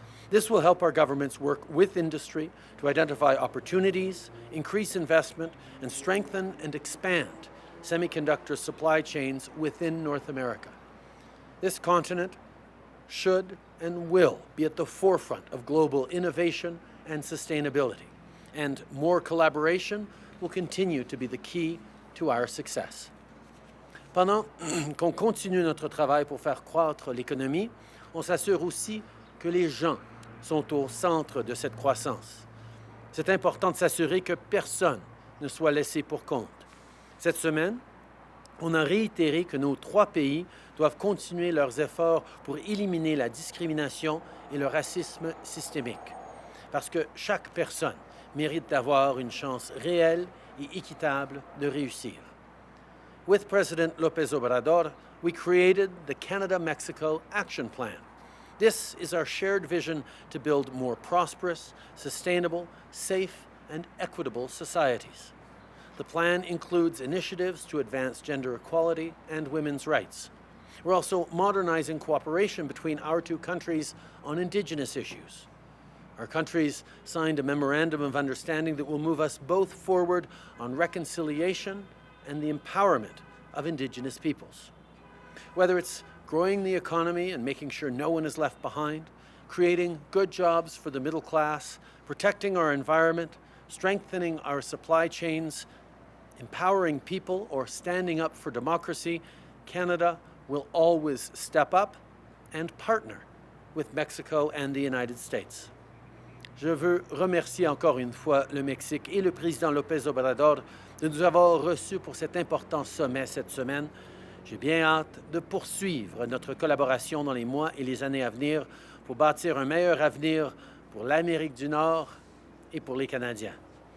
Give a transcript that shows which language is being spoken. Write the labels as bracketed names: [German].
[English] This will help our governments work with industry to identify opportunities, increase investment, and strengthen and expand semiconductor supply chains within North America. This continent should and will be at the forefront of global innovation and sustainability, and more collaboration will continue to be the key to our success. [French] Pendant qu'on continue notre travail pour faire croître l'économie, on s'assure aussi que les gens sont au centre de cette croissance. C'est important de s'assurer que personne ne soit laissé pour compte. Cette semaine, on a réitéré que nos 3 pays doivent continuer leurs efforts pour éliminer la discrimination et le racisme systémique, parce que chaque personne mérite d'avoir une chance réelle et équitable de réussir. [English] With President López Obrador, we created the Canada-Mexico Action Plan. This is our shared vision to build more prosperous, sustainable, safe, and equitable societies. The plan includes initiatives to advance gender equality and women's rights. We're also modernizing cooperation between our 2 countries on Indigenous issues. Our countries signed a memorandum of understanding that will move us both forward on reconciliation and the empowerment of Indigenous peoples. Whether it's growing the economy and making sure no one is left behind, creating good jobs for the middle class, protecting our environment, strengthening our supply chains, empowering people, or standing up for democracy, Canada will always step up and partner with Mexico and the United States. [French] Je veux remercier encore une fois le Mexique et le président López Obrador de nous avoir reçus pour cet important sommet cette semaine. J'ai bien hâte de poursuivre notre collaboration dans les mois et les années à venir pour bâtir un meilleur avenir pour l'Amérique du Nord et pour les Canadiens.